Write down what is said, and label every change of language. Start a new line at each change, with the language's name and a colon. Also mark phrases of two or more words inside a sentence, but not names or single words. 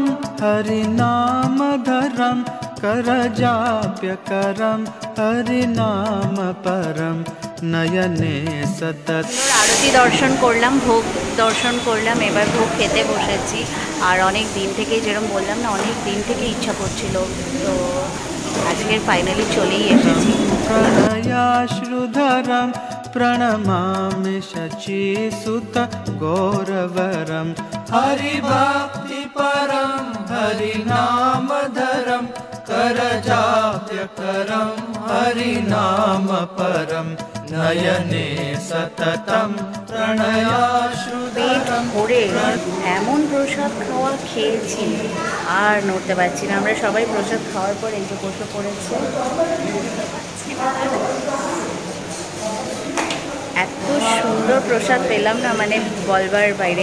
Sanskrit: हरिनामधरं करजाप्यकरं हरिनाम परं नयने सतत।
Bangla: আরতি দর্শন করলাম, ভোগ দর্শন করলাম, এবার ভোগ খেতে বসেছি। আর অনেক দিন থেকেই, যেরকম বললাম না, অনেক দিন থেকে ইচ্ছা করছিল, তো আজকের ফাইনালি চলেই এসেছি।
Sanskrit: प्रणयाश्रुधरं प्रणमामि शचीसुत गौरवरं। हरिभक्ति परं हरिनामधरं करजाप्यकरं हरिनाम परं नयने सततं प्रणयाश्रुधरं।
Bangla: ভরে এমন প্রসাদ খাওয়া খেয়েছি আর নড়তে পারছি না। আমরা সবাই প্রসাদ খাওয়ার পর এই যে বসে পড়েছে। এত সুন্দর প্রসাদ পেলাম না, মানে বলবার বাইরে।